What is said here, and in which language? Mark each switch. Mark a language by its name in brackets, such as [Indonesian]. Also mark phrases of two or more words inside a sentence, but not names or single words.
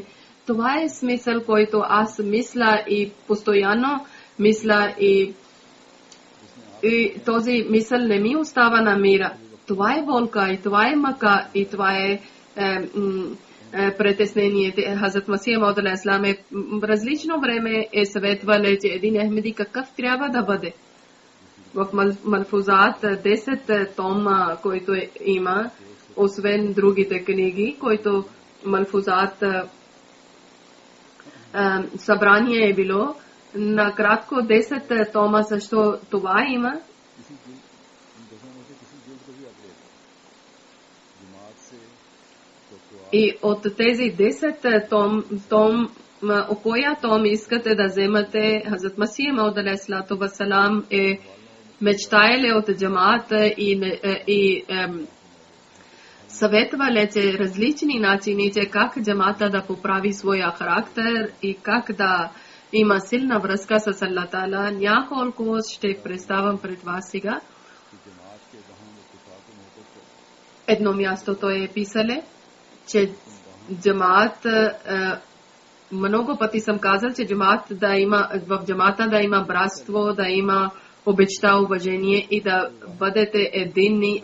[Bulgarian] Това е смисъл, който аз мисля и постоянно мисля и този мисъл не ми остава на мира. Това е болка и това е мъка и това е притеснение. Хазрат Масих Мауд [Arabic] عليه السلام [Bulgarian] в различно време е съветвал, че един Ахмеди какъв трябва да бъде. В Малфузат 10 тома, който има, освен другите книги, който Малфузат събрание е било, накратко 10 тома също това има. И от тези 10 том, коя том искате да вземате? Хазрат Масих Мауд [Arabic] عليه السلام [Bulgarian] е мечтаеле от джамаата и съветвале, че различни начини, че как джамаата да поправи своя характер и как да има силна връзка с Аллах Таала. Няколко ще представям пред вас сега. Едно място той е писале, че джамаат, много пъти съм казал, че в джамаата да има братство, да има обичта, уважение и да бъдете единни.